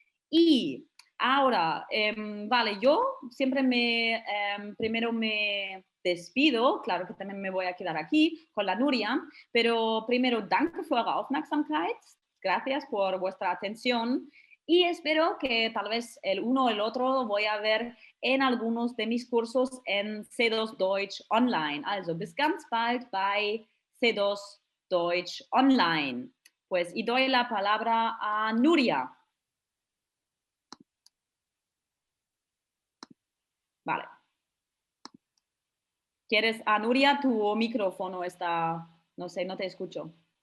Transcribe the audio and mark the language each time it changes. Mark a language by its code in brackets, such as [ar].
[es] Y ahora, vale, yo siempre primero me despido, claro que también me voy a quedar aquí con la Nuria, pero primero, [de] danke für eure Aufmerksamkeit, [es] gracias por vuestra atención y espero que tal vez el uno o el otro voy a ver en algunos de mis cursos en C2 Deutsch Online. [de] Also bis ganz bald bei C2 Deutsch Online. [es] Pues y doy la palabra a Nuria. Vale. ¿Quieres, Nuria, tu micrófono está, no sé, no te escucho?